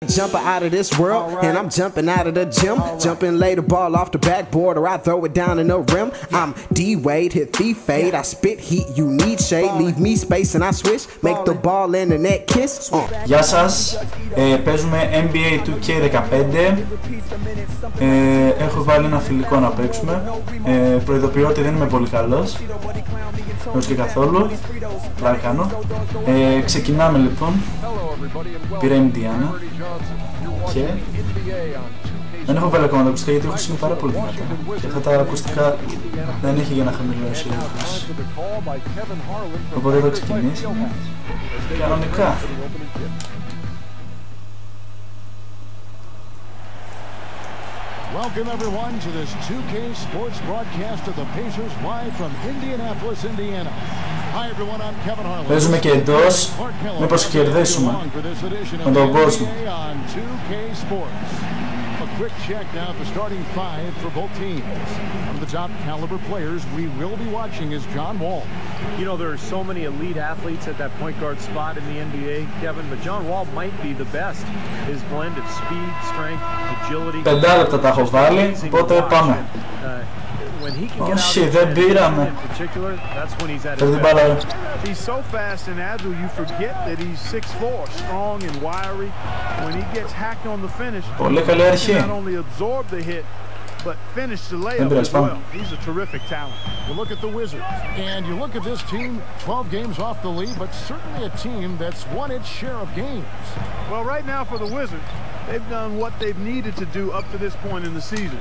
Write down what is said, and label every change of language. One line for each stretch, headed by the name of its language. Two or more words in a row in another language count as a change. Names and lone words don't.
English: Jumper out of this world, and I'm jumping out of the gym. Jumping, lay the ball off the backboard, or I throw it down in the rim. I'm D-Wade, hit the fade. I spit heat, you need shade. Leave me space and I switch. Make the ball in the net kiss.
Greek: Γεια σας, παίζουμε ΝΒΑ2Κ15. Έχω βάλει ένα φιλικό να παίξουμε. Προειδοποιώ ότι δεν είμαι πολύ καλός, όχι και καθόλου. Πλάκα κάνω. Ξεκινάμε λοιπόν. Πήρα Ινδιάνα και δεν έχω βάλει ακόμα τα ακουστικά γιατί έχω σημεί πάρα πολύ δυνατά και αυτά τα ακουστικά δεν έχει για να χαμηλώσει ήχος. Οπότε θα ξεκινήσουμε κανονικά.
English: Welcome everyone to this 2K Sports broadcast of the Pacers live from Indianapolis, Indiana. Hi everyone, I'm Kevin Harlan.
Greek: Παίζουμε και εντός, μήπως κερδίσουμε με τον κόσμο.
English: A quick check now at the starting five for both teams. One of the top caliber players we will be watching is John Wall. You know, there are so many elite athletes at that point guard spot in the NBA, Kevin, but John Wall might be the best. His blend of speed, strength, agility.
Greek: 5 λεπτά τα έχω βάλει, οπότε πάμε. Όχι, δεν πήραμε. Φέρ την μπάλα.
English: He's so fast and agile, you forget that he's 6'4", strong and wiry. When he gets hacked on the finish,
Greek: πολύ καλή αρχή.
English: not only absorb the hit, but finish the layup as well. He's a terrific talent. You look at the Wizards, and you look at this team, 12 games off the lead, but certainly a team that's won its share of games. Well, right now for the Wizards, they've done what they've needed to do up to this point in the season.